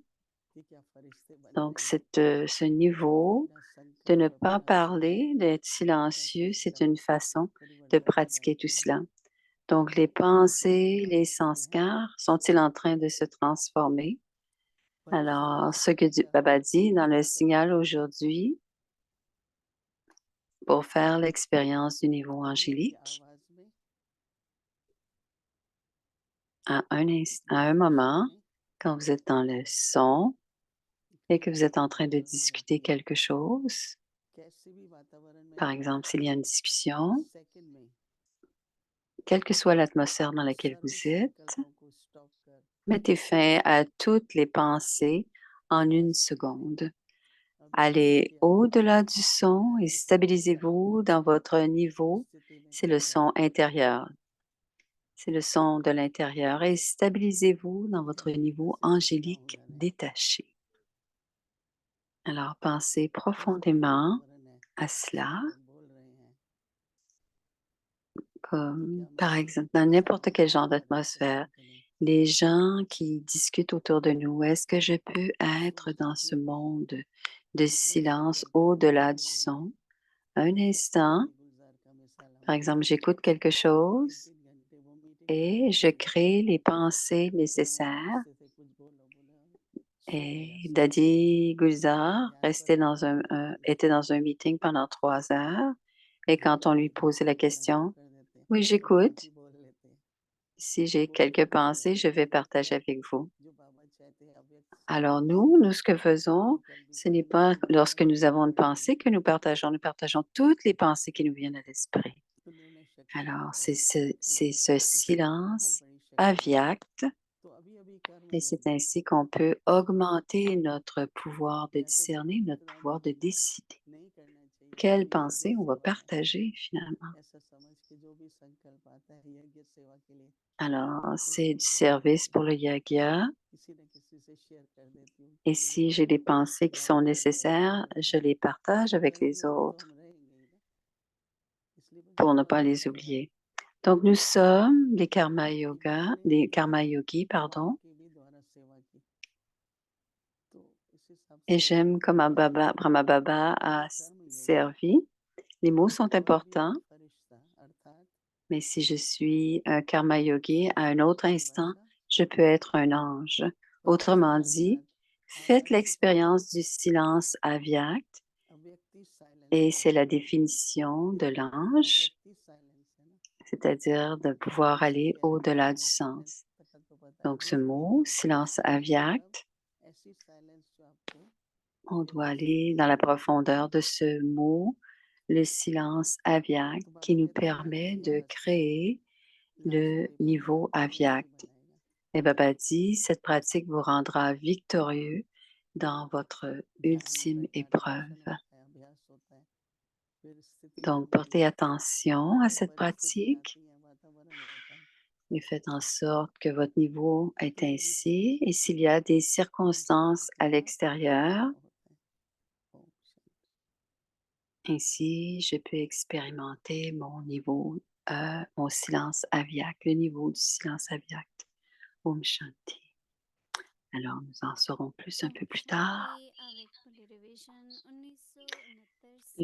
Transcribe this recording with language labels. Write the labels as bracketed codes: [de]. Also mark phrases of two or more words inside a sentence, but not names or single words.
[fr] Donc, ce niveau de ne pas parler, d'être silencieux, c'est une façon de pratiquer tout cela. Donc, les pensées, les sanskars, sont-ils en train de se transformer? Alors, ce que Baba dit dans le signal aujourd'hui, pour faire l'expérience du niveau [hi] अपनी अपनी [fr] angélique [hi] आवाज में [fr] à un [hi] डिस्कशन [fr] moment [hi] में [fr] quand vous êtes dans le son et que vous êtes en train de [hi] वातावरण में [fr] discuter [hi] रहती हैं [fr] quelque chose. [hi] कैसे भी वातावरण में [fr] Par [hi] रहती [fr] exemple, [hi] हैं [fr] s'il y a une discussion, [hi] सेकंड में [fr] quelle que soit l'atmosphère dans laquelle [hi] सर्व [fr] vous êtes, [hi] संकल्पों को स्टॉप कर [fr] mettez fin à toutes les pensées en une seconde. [hi] अव्यक्त [fr] Allez [hi] की आवाज [fr] au-delà [hi] में [fr] du son et [hi] एक ऊर्जा [fr] stabilisez-vous dans votre niveau. [hi] स्थिति में [fr] C'est le [hi] आता है [fr] son intérieur. C'est le son de l'intérieur et stabilisez-vous dans votre [hi] ध्यान अंदर [fr] niveau [hi] से गहरा [fr] angélique [hi] होने लगे [fr] détaché. Alors pensez [hi] जैसा भी [fr] profondément [hi] वातावरण है [fr] à [hi] जैसा [fr] cela, [hi] भी आप बोल रहे हैं कि [fr] comme [hi] क्या [fr] par [hi] मैं [fr] exemple dans n'importe quel genre [hi] संकल्प रख [fr] d'atmosphère. [hi] सकूं कि नहीं [fr] Les gens qui discutent autour de nous, est-ce que je peux être dans ce [hi] सूक्ष्म [fr] monde de [hi] सूक्ष्म [fr] silence [hi] संकल्पों को [fr] au-delà du [hi] धीरे धीरे [fr] son? Un instant, [hi] जैसे गुलजार का मिसाल [fr] par [hi] हमने [fr] exemple, [hi] लिया [fr] j'écoute quelque [hi] तीन [fr] chose [hi] तीन घंटे वो मीटिंग में [fr] et [hi] बैठे [fr] je [hi] हुए [fr] crée les pensées [hi] फिर वो [fr] nécessaires. [hi] पूछते थे कुछ बोलो बोले सुन लिया [fr] Et [hi] सुन लिया [fr] Dadi Gulzar [hi] यहाँ पर [fr] était dans un meeting pendant 3 heures. Et quand on lui [hi] धीरे धीरे [fr] posait la [hi] बोलना शुरू [fr] question, [hi] कर देते [fr] oui, [hi] फिर बात [fr] j'écoute. [hi] ही बोल लेते [fr] Si j'ai [hi] वो [fr] quelques [hi] करते [fr] pensées, [hi] रहते [fr] je vais partager avec vous. [hi] जो बाबा चाहते हैं अव्यक्त [fr] Alors [hi] से [fr] nous, ce que faisons, [hi] संकल्प भी [fr] ce n'est [hi] करेंगे [fr] pas [hi] तो बाबा [fr] lorsque nous [hi] वही [fr] avons une [hi] बताएंगे [fr] pensée que nous partageons toutes les pensées qui nous viennent à l'esprit. [hi] तो निर्णय शक्ति [fr] Alors [hi] बहुत [fr] c'est [hi] अधिक [fr] c'est [hi] बढ़ेगी [fr] ce [hi] इसकी बहुत [fr] silence [hi] बड़ी शक्ति है [fr] avyakt [hi] तो अभी अभी कर्म [fr] et [hi] योग [fr] c'est ainsi qu'on peut augmenter notre pouvoir de [hi] या तो [fr] discerner, notre [hi] संकल्प [fr] pouvoir de décider [hi] नहीं करना चाहिए [fr] quelle [hi] ये यज्ञ [fr] pensée on va [hi] सेवा है [fr] partager finalement. [hi] ऐसा समझ के जो भी संकल्प आता है यज्ञ सेवा के लिए [fr] Alors c'est [hi] उसको [fr] du [hi] त्याग [fr] service [hi] देते [fr] pour [hi] हैं [fr] le yagya. [hi] किसी न किसी से शेयर कर देती हूँ [fr] Et [hi] कि ये [fr] si [hi] मेरा [fr] j'ai des pensées qui sont [hi] बाबा करते रहते [fr] nécessaires, [hi] हैं [fr] je les partage avec [hi] कर्म [fr] les [hi] योग में तो हम [fr] autres [hi] रहेंगे ही ना इसलिए मुझे [fr] pour ne [hi] बहुत [fr] pas les [hi] अच्छा लगा [fr] oublier. Donc nous sommes [hi] कि मैंने [fr] des [hi] कर्म योगीस, बाबा [fr] pardon. [hi] के भी द्वारा सेवा की तो इस हिसाब [fr] Et [hi] से [fr] j'aime comment Brahma Baba [hi] मैं [fr] a [hi] कर्म योगी हूँ [fr] servi. Les mots sont [hi] और अभी [fr] importants, [hi] अभी फरिश्ता अर्थात [fr] mais si je suis un [hi] कर्म योगी, [fr] à un autre instant, [hi] परिभाषा [fr] je peux être un ange. [hi] फरिश्ता [fr] Autrement dit, [hi] अर्थात [fr] faites [hi] आकाश से प्राप्त [fr] l'expérience du silence avyakt [hi] अव्यक्ति [fr] et [hi] साइलेंस है [fr] c'est la définition de l'ange, [hi] अव्यक्ति साइलेंस है ना [fr] c'est-à-dire de pouvoir [hi] इसे [fr] aller [hi] क्या है [fr] au-delà du [hi] साइलेंस [fr] sens. [hi] पता तो पता है [fr] Donc ce [hi] अव्यक्ति [fr] mot, silence [hi] साइलेंस मतलब [fr] avyakt, [hi] ऐसी साइलेंस जो आपको [fr] on doit [hi] अव्यक्त [fr] aller [hi] स्थिति [fr] dans [hi] में [fr] la [hi] लाती है [fr] profondeur de ce mot, le silence avyakt, [hi] तो [fr] qui [hi] बाबा [fr] nous [hi] कहते हैं ना [fr] permet [hi] इसी [fr] de [hi] आवाज को [fr] créer [hi] लास्ट [fr] le [hi] लाइफ में [fr] niveau [hi] आपको विजयी [fr] avyakt. [hi] बनाएगा [fr] Et Baba dit, cette pratique vous rendra victorieux dans votre [hi] ध्यान में [fr] ultime [hi] बैठा [fr] épreuve. [hi] अटेंशन होता है अभ्यास होता है फिर स्थिति [fr] Donc, [hi] बनती [fr] portez [hi] है [fr] attention à [hi] फिर [fr] cette [hi] परिस्थिति [fr] pratique [hi] आती है वातावरण होता है [fr] et faites en sorte que votre niveau est [hi] फिर मेरी स्थिति [fr] ainsi. Et s'il y a des [hi] ओम [fr] circonstances [hi] शांति [fr] à [hi] का [fr] l'extérieur, [hi] अनुभव होता है ओम शांति [fr] ainsi je peux expérimenter mon silence aviaque, le niveau du silence aviaque. [hi] ओम शांति. [fr] Alors, nous en saurons plus un [hi] ओम [fr] peu plus [hi] शांति [fr] tard. avec le [hi] रिवीजन 1969 से